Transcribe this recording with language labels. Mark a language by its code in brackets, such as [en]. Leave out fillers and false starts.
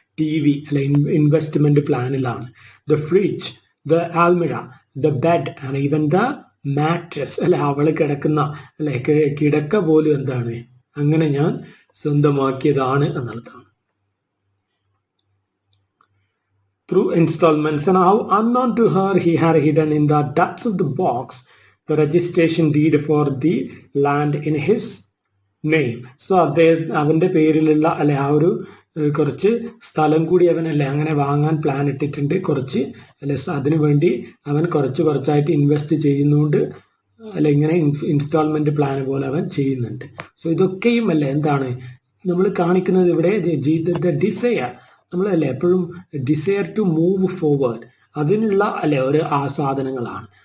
[ml] TV അല്ലെ investment പ്ലാനിലാണ്. The fridge, the ആൽമിറ, the bed and even the mattress അല്ലെ, അവള് കിടക്കുന്ന അല്ലെ കിടക്ക പോലും എന്താണ് അങ്ങനെ ഞാൻ സ്വന്തമാക്കിയതാണ് എന്നുള്ളതാണ്. [en] Through installments, and how unknown to her he had hidden in the depths of the box the registration deed for the land in his name. [ml] So അവന്റെ പേരിലുള്ള അല്ലെ ആ ഒരു കുറച്ച് സ്ഥലം കൂടി അവനല്ലേ അങ്ങനെ വാങ്ങാൻ പ്ലാൻ ഇട്ടിട്ടുണ്ട്. കുറച്ച് അല്ലെ അതിനു വേണ്ടി അവൻ കുറച്ചായിട്ട് ഇൻവെസ്റ്റ് ചെയ്യുന്നുണ്ട് അല്ലെ, ഇങ്ങനെ ഇൻസ്റ്റാൾമെന്റ് പ്ലാൻ പോലെ അവൻ ചെയ്യുന്നുണ്ട്. സോ ഇതൊക്കെയും അല്ലെ എന്താണ് നമ്മൾ കാണിക്കുന്നത് ഇവിടെ ഡിസയർ, നമ്മളല്ലേ എപ്പോഴും ഡിസയർ ടു മൂവ് ഫോർവേഡ്, അതിനുള്ള അല്ലെ ഒരു സാധനങ്ങളാണ്.